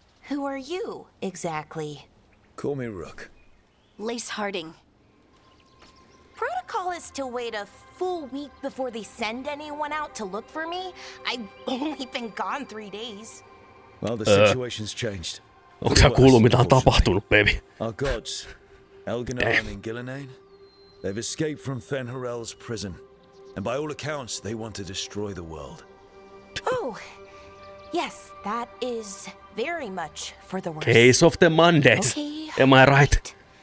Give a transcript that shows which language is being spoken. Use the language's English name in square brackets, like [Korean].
[English] Who are you, exactly? Call me Rook. Lace Harding. Protocol is to wait a full week before they send anyone out to look for me. I've only been gone 3 days. Well, the situation's changed. [Finnish] Onko sä kuullut mitä on tapahtunut, baby? [English] Our gods, Elganan and Gillenane, they've escaped from Fen'Harel's prison. And by all accounts, they want to destroy the world. Oh, yes, that is very much for the worse. Case of the Mondays. Okay. Am I right?